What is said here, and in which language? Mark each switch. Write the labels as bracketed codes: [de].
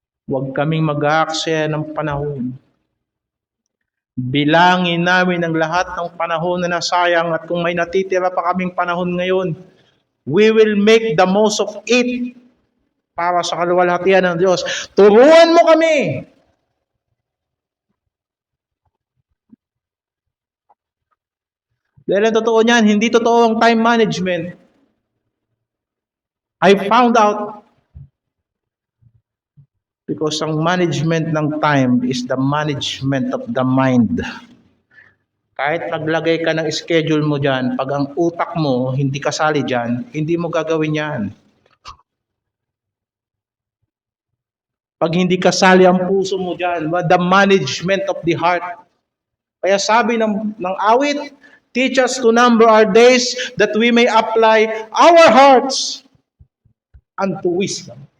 [tl] Huwag kaming mag-aaksaya ng panahon. Bilangin namin ang lahat ng panahon na nasayang at kung may natitira pa kaming panahon ngayon, [en] we will make the most of it [tl] para sa kaluwalhatian ng Diyos. Turuan mo kami. Dahil ang totoo niyan, hindi totoo ang time management. [en] I found out because [tl] ang [en] management ng time is the management of the mind. [tl] Kahit maglagay ka ng schedule mo dyan, pag ang utak mo hindi kasali dyan, hindi mo gagawin yan. Pag hindi kasali ang puso mo dyan, [en] the management of the heart. [tl] Kaya sabi ng awit, [en] teach us to number our days that we may apply our hearts unto wisdom.